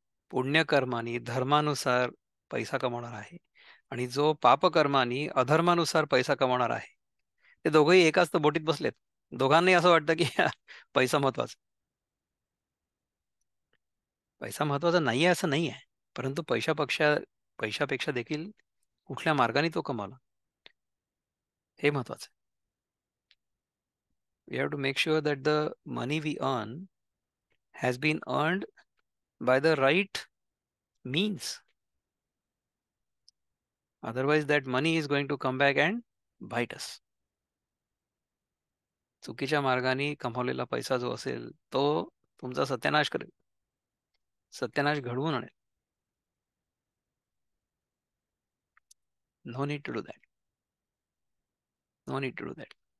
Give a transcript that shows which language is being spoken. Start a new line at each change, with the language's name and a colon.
Marathi: पुण्यकर्मानी धर्मानुसार पैसा कमवणार आहे आणि जो पापकर्मानी अधर्मानुसार पैसा कमवणार आहे, ते दोघंही एकाच तर बोटीत बसलेत. दोघांनाही असं वाटतं की पैसा महत्वाचा. पैसा महत्वाचा नाहीये असं नाही आहे, परंतु पैशापेक्षा देखील कुठल्या मार्गाने तो कमावला हे महत्वाचं आहे.
English: We have to make sure that the money we earn has been earned by the right means. Otherwise, that money is going to come back and bite us.
Marathi: चुकीच्या मार्गाने कमावलेला पैसा जो असेल, तो तुमचा सत्यानाश करेल. सत्यानाश घडवून आणेल.
English: No need to do that. No need to do that.